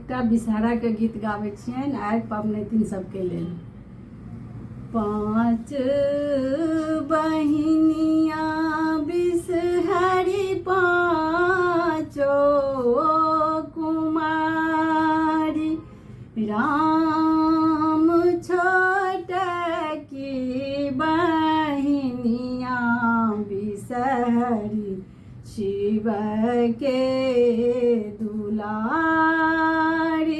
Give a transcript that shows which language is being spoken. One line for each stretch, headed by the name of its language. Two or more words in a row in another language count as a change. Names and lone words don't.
Maithili: विषहरा के गीत गाबै छियनि आइ पबनैतिन सबके लेल। पाँच बहिनिया विषहरी पाँचो कुमारी, राम छोटकी बहिनिया विषहरी, शिव के दुलारी।